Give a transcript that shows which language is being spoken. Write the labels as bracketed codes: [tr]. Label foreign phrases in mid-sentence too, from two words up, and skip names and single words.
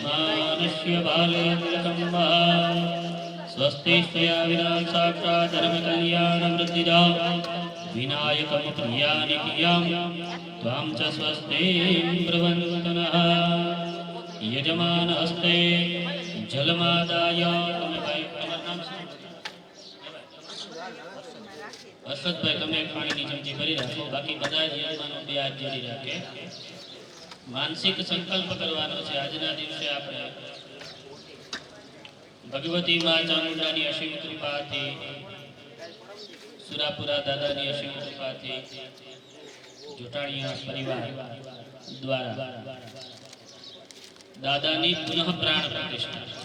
[sa] यजमानस्य बालेन्द्रकं वा स्वस्ति स्वया विना साक्षात् धर्मकल्याणवृद्धिदा विनायकं प्रियानि कियां त्वां च स्वस्ति ब्रुवन्तनः यजमानहस्ते जलमादाय [gu] હર્ષદભાઈ તમે પાણીની ચમચી ભરી રાખો બાકી બધા જ યજમાનો બે હાથ જોડી રાખે માનસિક સંકલ્પ કરવાનો છે આજના દિવસે આપણે ભગવતી માં ચામુંડાની અસીમ કૃપાથી સુરાપુરા દાદાની અસીમ કૃપાથી જોટાણીયા પરિવાર દ્વારા દાદાની પુનઃ પ્રાણ પ્રતિષ્ઠા